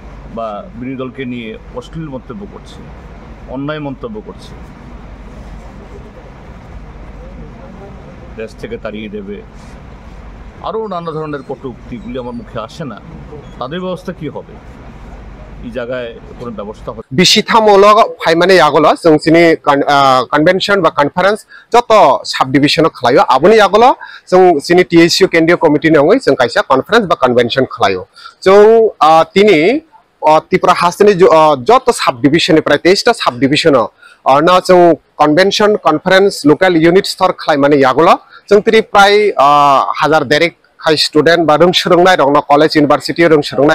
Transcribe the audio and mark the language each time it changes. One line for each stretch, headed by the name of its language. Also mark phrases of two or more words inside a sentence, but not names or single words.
Bangla: বা বিরোধী দলকে নিয়ে অশ্লীল মন্তব্য করছে, অন্যায় মন্তব্য করছে, দেশ থেকে তাড়িয়ে দেবে, আরও নানা ধরনের কটূক্তিগুলি আমার মুখে আসে না, তাদের ব্যবস্থা কি হবে? এই জায়গায় কোনো ব্যবস্থা হবে?
Kok Borok: बिसिथामूलक फाइमाने यागलो जों सिनि कन्वेंशन बा कन्फारेंस जत साब डिविजन खलायो आबुनि यागलो जों सिनि टीएसयू केंद्रीय कमिटी नङै जों कायसा कन्फारेंस बा कन्वेंशन खलायो जों तिनि त्रिपुरा हास्टनि जत साब डिविजन निफ्राय 23 टा साब डिविजन ना जों कन्वेंशन कन्फारेंस लोकल यूनिट स्तर खलायमाने यागलो जों तिरि प्राय 1000 देरेक खाय स्टूडेंट बा रोंसोलोंनाय दं कलेज यूनिवर्सिटी रोंसोलोंनाय